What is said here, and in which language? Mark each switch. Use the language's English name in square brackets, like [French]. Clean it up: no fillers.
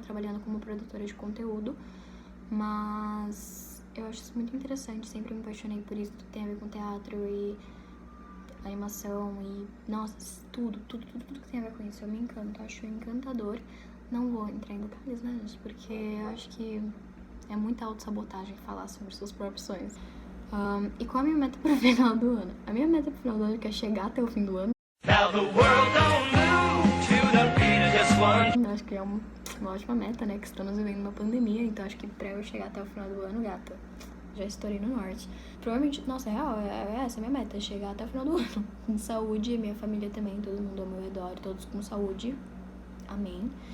[Portuguese] Trabalhando como produtora de conteúdo, mas eu acho isso muito interessante, sempre me apaixonei por isso, tudo tem a ver com teatro e animação e, nossa, tudo que tem a ver com isso. Eu me encanto, acho encantador. Não vou entrar em detalhes, né, gente? Porque eu acho que é muita autossabotagem falar sobre seus próprios sonhos. E qual a minha meta pro final do ano? A minha meta pro final do ano é chegar até o fim do ano. [English] Now the world don't move to the beat of just one. [Portuguese] Eu acho que é uma ótima meta, né? Que estamos vivendo uma pandemia, então acho que pra eu chegar até o final do ano, gata, já estourei no norte. Provavelmente, nossa, é real, essa é a minha meta, chegar até o final do ano. Com saúde, minha família também, todo mundo ao meu redor, todos com saúde. Amém.